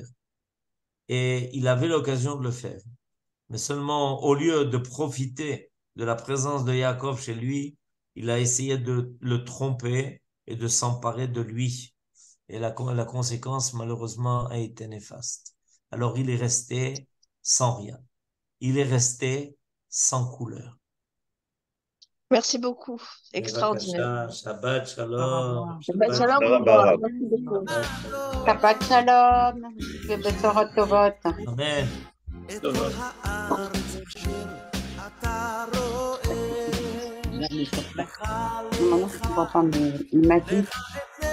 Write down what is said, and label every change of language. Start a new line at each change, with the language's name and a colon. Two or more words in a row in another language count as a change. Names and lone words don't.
French: Et il avait l'occasion de le faire. Mais seulement, au lieu de profiter de la présence de Yaakov chez lui, il a essayé de le tromper et de s'emparer de lui. Et la conséquence, malheureusement, a été néfaste. Alors, il est resté sans rien. Il est resté sans couleur. Merci beaucoup. Extraordinaire.
Hebrew: שבת שלום. שבת שלום.
French: Merci beaucoup.
Hebrew: שבת שלום. ובשורות טובות. Amen.
French: Maman, je ne comprends pas, mais il m'a dit